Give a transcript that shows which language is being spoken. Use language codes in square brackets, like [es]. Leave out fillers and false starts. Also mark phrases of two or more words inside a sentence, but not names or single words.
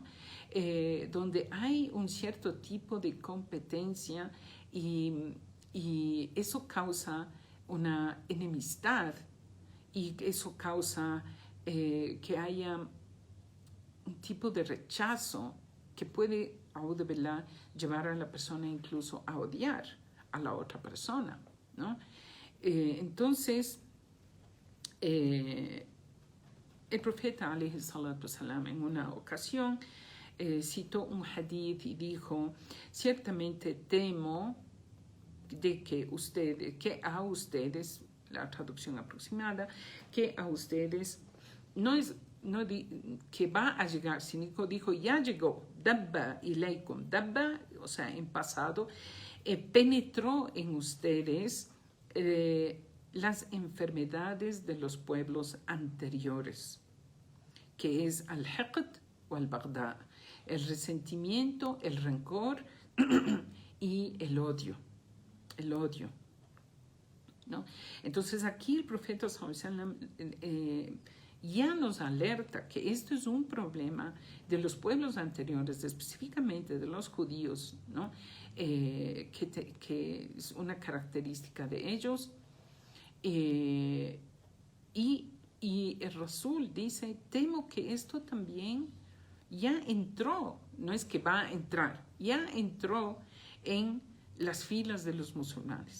[es] Donde hay un cierto tipo de competencia y eso causa una enemistad y eso causa que haya un tipo de rechazo que puede, [ar] أعوذ بالله, [es] llevar a la persona incluso a odiar a la otra persona, ¿no? Entonces, el profeta, [ar] عليه الصلاة والسلام, [es] en una ocasión citó un hadith y dijo, ciertamente temo de que a ustedes, la traducción aproximada, que a ustedes que va a llegar, sino dijo, ya llegó, [ar] دب إليكم دب, [es] o sea, en pasado, penetró en ustedes las enfermedades de los pueblos anteriores, que es al-hiqd o al-baghdad, el resentimiento, el rencor y el odio, ¿no? Entonces aquí el profeta [ar] صلى الله عليه وسلم [es] ya nos alerta que esto es un problema de los pueblos anteriores, específicamente de los judíos, ¿no? Que es una característica de ellos. Y el Rasul dice, temo que esto también ya entró, no es que va a entrar, ya entró en las filas de los musulmanes.